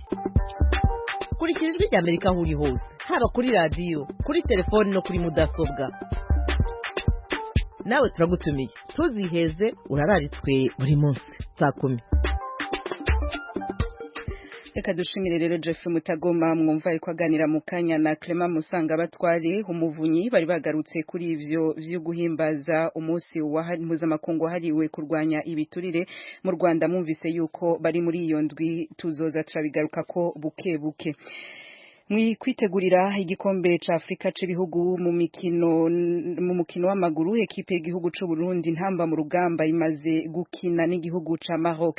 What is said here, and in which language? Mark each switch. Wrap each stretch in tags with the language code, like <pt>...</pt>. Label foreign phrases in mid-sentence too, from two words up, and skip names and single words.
<rn>Kurikira Ijwi ry'Amerika aho uri hose, haba kuri radiyo, kuri telefoni no kuri mudasobwa. Nawe turagutumiye. Tuziheze urararitswe buri munsi saa 10. Reka dushimire rero Jeffrey Mutagoma mwumva ariko aganira mu kanya na Clement Musanga batware umuvunyi bari bagarutse kuri ivyo vyo guhimbaza umunsi wa mpuzamakungu wahariwe kurwanya ibiturire mu Rwanda. Mwumvise yuko bari muri iyo ndwi tuzoza turabigaruka ko buke buke. Kwitegurira igikombe ca Afrika c'ibihugu mu mukino w'amaguru, ekipe y'igihugu c'u Burundi ntamba mu rugamba imaze gukina n'igihugu ca Maroc.</rn>